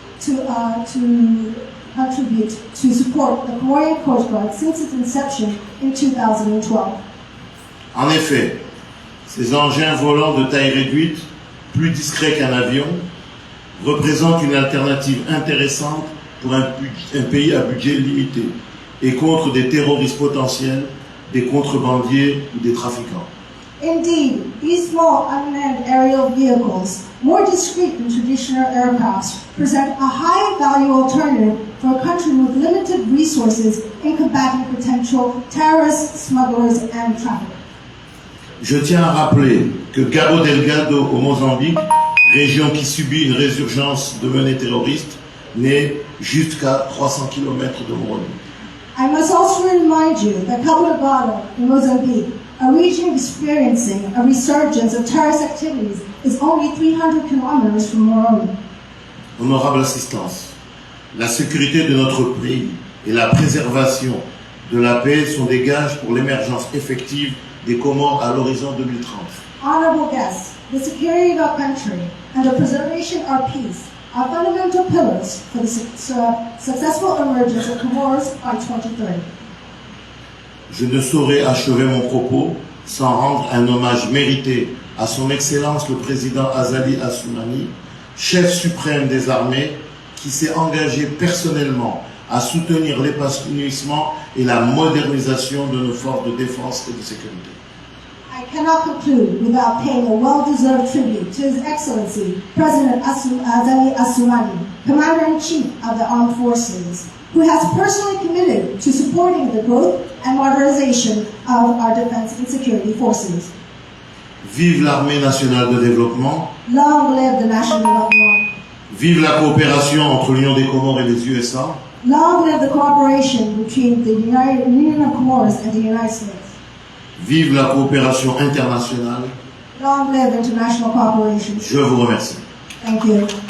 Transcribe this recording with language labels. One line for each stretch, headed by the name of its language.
English: to contribute to support the Comorian Coast Guard since its inception in 2012.
French: En effet, ces engins volants de taille réduite, plus discrets qu'un avion, représentent une alternative intéressante pour un pays à budget limité et contre des terroristes potentiels, des contrebandiers ou des trafiquants.
English: Indeed, these small unmanned aerial vehicles, more discreet than traditional aircraft, present a high-value alternative for a country with limited resources in combating potential terrorists, smugglers, and traffickers.
French: Je tiens à rappeler que Cabo Delgado au Mozambique, région qui subit une résurgence de menées terroristes, n'est jusqu'à 300 km de Moroni.
English: I must also remind you that Cabo Delgado in Mozambique, a region experiencing a resurgence of terrorist activities, is only 300 kilometers from Moroni.
French: Honorable assistance, la sécurité de notre pays et la préservation de la paix sont des gages pour l'émergence effective des Comores à l'horizon 2030.
English: Honorable guests, the security of our country and the preservation of peace are fundamental pillars for the successful emergence of Comoros by 2030.
French: Je ne saurais achever mon propos sans rendre un hommage mérité à son Excellence le Président Azali Assoumani, chef suprême des armées, qui s'est engagé personnellement à soutenir l'épanouissement et la modernisation de nos forces de défense et de sécurité.
English: I cannot conclude without paying a well-deserved tribute to His Excellency, President Azali Assoumani, Commander-in-Chief of the Armed Forces, who has personally committed to supporting the growth and modernization of our defense and security forces.
French: Vive l'Armée nationale de développement.
English: Long live the national development.
French: Vive la coopération entre l'Union des Comores et les USA.
English: Long live the cooperation between the Union of Comoros and the United States.
French: Vive la coopération internationale.
English: Long live international cooperation.
French: Je vous remercie.
English: Thank you.